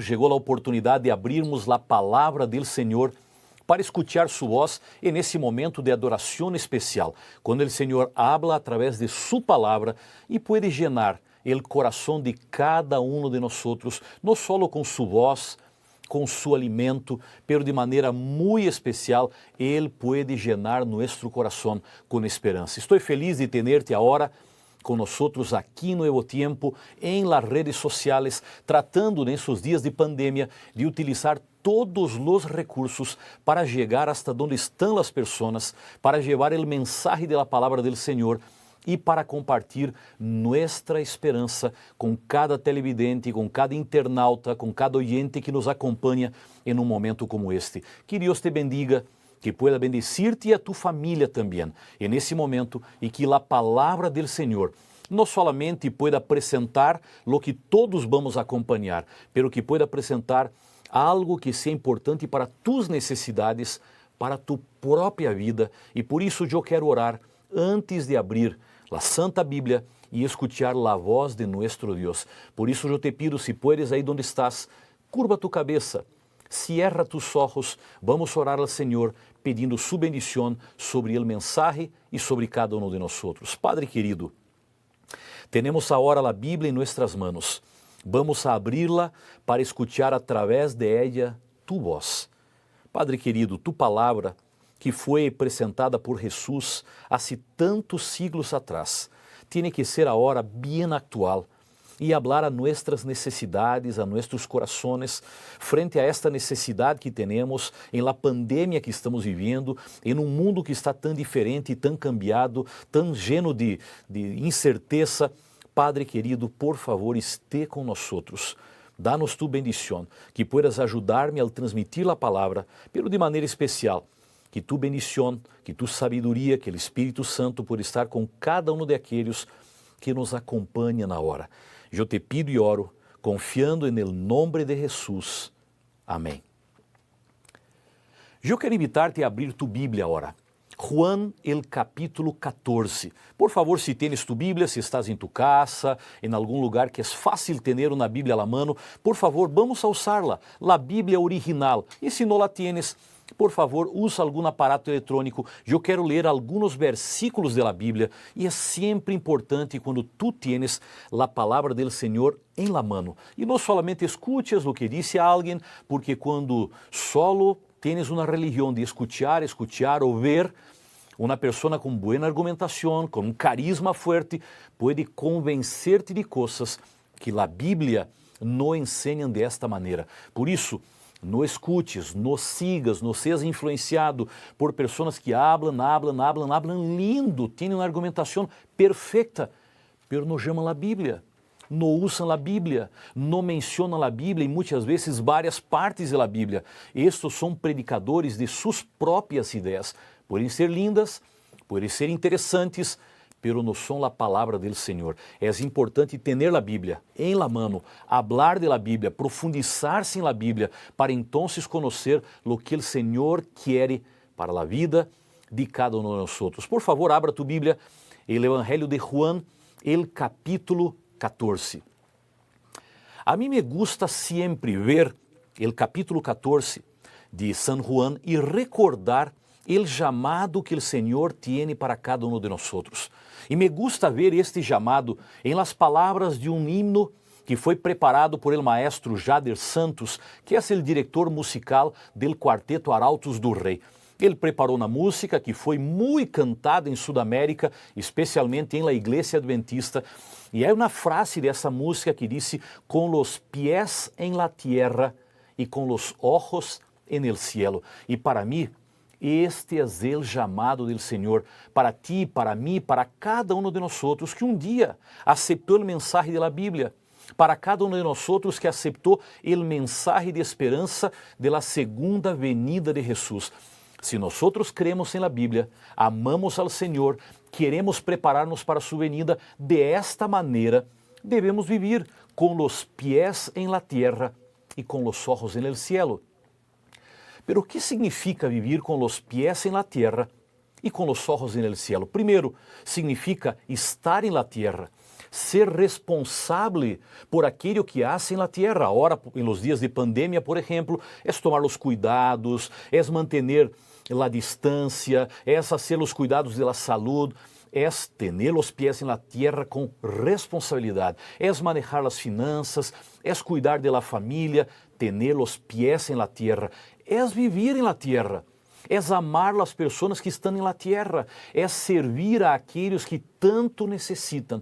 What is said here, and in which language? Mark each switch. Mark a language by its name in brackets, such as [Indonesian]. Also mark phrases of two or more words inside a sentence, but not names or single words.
[Portuguese] Chegou a oportunidade de abrirmos a palavra do Senhor para escuchar sua voz nesse momento de adoração especial, quando o Senhor [Spanish] habla a través de [Portuguese] sua palavra e pode llenar o coração de cada de nós, não só com sua voz, com seu alimento, pero de maneira muito especial, Ele pode llenar nosso coração com esperança. Estou feliz de ter-te agora com nós aqui no Nuevo Tiempo, em [Spanish] las redes [Portuguese] sociais, tratando nesses dias de pandemia de utilizar todos os recursos para chegar hasta onde estão as pessoas, para levar o mensagem da palavra do Senhor e para compartilhar nossa esperança com cada televidente, com cada internauta, com cada oyente que nos acompanha em momento como este. Que Deus [Spanish] te bendiga, que pueda bendecir-te [Portuguese] e a tu família também nesse momento e que a palavra do Senhor não [Spanish] solamente pueda [Portuguese] apresentar [Spanish] lo que [Portuguese] todos vamos acompanhar, [Spanish] pero que pueda [Portuguese] apresentar algo que seja importante para tus necessidades, para tu própria vida. E por isso eu quero orar antes de abrir a Santa Bíblia e escuchar a voz de nosso Deus. Por isso eu te pido, se puedes aí onde estás, curva tu cabeça [Spanish] Cierra tus ojos, [Portuguese] vamos orar ao Senhor, pedindo sua bendição sobre o mensagem e sobre cada um de nós. Padre querido, temos agora a Bíblia em nossas manos. Vamos a abri-la para [Spanish] escuchar a través de ella tu voz. [Portuguese] Padre querido, tu palavra que foi apresentada por Jesus há tantos siglos atrás, tem que ser agora bem atual e falar a nossas necessidades, a nossos corações, frente a esta necessidade que temos em [Spanish] la pandemia [Portuguese] que estamos vivendo, em um mundo que está tão diferente, tão cambiado, tão [Spanish] lleno de [Portuguese] incerteza. Padre querido, por favor, esteja com nós. Dá-nos tu bendição, que puedas ajudar-me a transmitir a palavra, pero de maneira especial, que tu bendição, que tu sabedoria, que o Espírito Santo por estar com cada um daqueles que nos acompanha na hora. Eu te pido e oro, confiando em el nome de Jesus. Amém. Eu quero invitar-te a abrir tu Bíblia agora. [Spanish] Juan, el capítulo 14. Por favor, si tienes tu Bíblia, si estás [Portuguese] em tu casa, em algum lugar que é fácil ter uma Bíblia à mano, por favor, vamos a usá-la, a Bíblia original. E se não [Spanish] la tienes, por favor, [Portuguese] usa algum aparato eletrônico. Eu quero ler alguns versículos da Bíblia e é sempre importante quando [Spanish] tu tienes [Portuguese] a palavra do Senhor em [Spanish] la mano. [Portuguese] E não [Spanish] solamente escuches [Portuguese] o que disse alguém, porque quando [Spanish] solo tienes [Portuguese] uma religião de escuchar ou ver, uma pessoa com boa argumentação, com um carisma forte, pode convencer-te de coisas que a Bíblia não ensina desta maneira. Por isso, não escutes, não sigas, não seas influenciado por pessoas que hablam lindo, têm uma argumentação perfeita, mas não chamam a Bíblia, não usam a Bíblia, não mencionam a Bíblia e muitas vezes várias partes da Bíblia. Estes são predicadores de suas próprias ideias. Podem ser lindas, podem ser interessantes, pero não são a palavra do Senhor. É importante ter a Bíblia em [Spanish] la mano, hablar de la Bíblia, profundizar-se [Portuguese] na Bíblia, para então conhecer o que o Senhor quer para a vida de cada um de nós. Por favor, abra tu Bíblia, o Evangelho de Juan, [Spanish] el capítulo 14. [Portuguese] A mim [Spanish] me gusta [Portuguese] sempre ver o capítulo 14 de San Juan e recordar o chamado que o Senhor tem para cada um de nós. E [Spanish] me gusta [Portuguese] ver este chamado em las palavras de um himno que foi preparado por [Spanish] el maestro [Portuguese] Jader Santos, que é o diretor musical del Quarteto Arautos do Rei. Ele preparou uma música que foi muito cantada em Sudamérica, especialmente em la Igreja Adventista, e é uma frase dessa música que disse: "Com [Spanish] los pies en la tierra [Portuguese] e com [Spanish] los ojos en el cielo". [Portuguese] E para mim, este é o chamado do Senhor para ti, para mim, para cada um de nós que um dia aceitou a mensagem da Bíblia, para cada um de nós que aceitou o mensagem de esperança da segunda venida de Jesus. Se nós cremos em la Bíblia, amamos ao Senhor, queremos preparar-nos para sua venida, de esta maneira devemos viver com os pés em [Spanish] la tierra [Portuguese] e com os [Spanish] ojos en el cielo. [Portuguese] Pero o que significa viver com os pés em [Spanish] la tierra [Portuguese] e com os [Spanish] ojos en el cielo? [Portuguese] Primeiro, significa estar em [Spanish] la tierra, [Portuguese] ser responsável por aquilo que [Spanish] hace en la tierra. [Portuguese] Agora, em los dias de pandemia, por exemplo, é tomar os cuidados, é manter a distância, é fazer os cuidados da saúde, é ter os pés na terra com responsabilidade, é manejar as finanças, é cuidar da família, ter os pés na terra, é viver na terra, é amar as pessoas que estão na terra, é servir a aqueles que tanto necessitam.